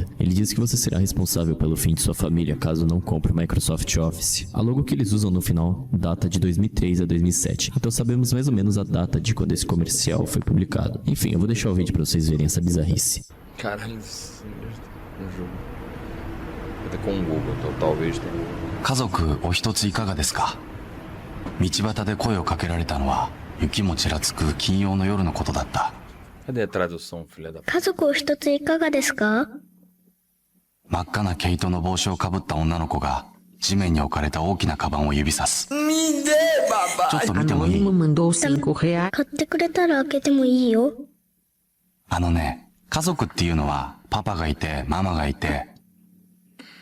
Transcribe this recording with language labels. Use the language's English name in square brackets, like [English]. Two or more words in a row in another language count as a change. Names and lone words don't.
[Portuguese] Ele diz que você será responsável pelo fim de sua família caso não compre o Microsoft Office. A logo que eles usam no final data de 2003 a 2007. Então sabemos mais ou menos a data de quando esse comercial foi publicado. Enfim, eu vou deixar o vídeo pra vocês verem essa bizarrice. Caralho, esse jogo. Vou ter com o Google, então talvez tenha. [Japanese] 家族お一ついかがですか。道端で声をかけられたのは雪もちらつく金曜の夜のことだった。 [Portuguese] Cadê a tradução, filha da p... [Japanese] 家族お一ついかがですか？真っ赤な毛糸の帽子をかぶった女の子が地面に置かれた大きなカバンを指さす。 [Portuguese] Me dê, [Japanese] ちょっ [Portuguese] babá. [Japanese] と見てもいい？ [Portuguese] Anônimo mandou R$5. [Japanese] 買ってくれたら開けてもいいよ。あのね、家族っていうのはパパがいてママがいて、